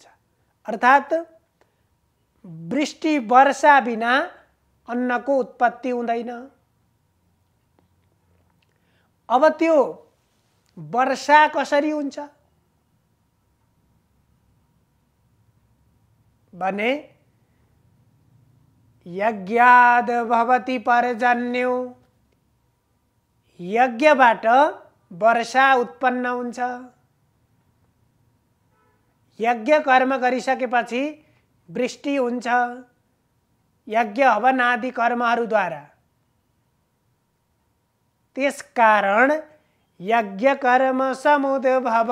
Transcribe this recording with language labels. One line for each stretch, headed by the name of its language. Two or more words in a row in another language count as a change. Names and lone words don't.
Nepali: अर्थात् वृष्टि वर्षा बिना अन्नको उत्पत्ति हुँदैन। अब त्यो वर्षा कसरी हुन्छ भने
Sanskrit: यज्ञाद भवति पर्जन्यो।
Nepali: यज्ञबाट वर्षा उत्पन्न हुन्छ। यज्ञ कर्म गरिसकेपछि वृष्टि हुन्छ, यज्ञ हवन आदि कर्महरूद्वारा। त्यसकारण
Sanskrit: यज्ञ कर्म समुद्भव।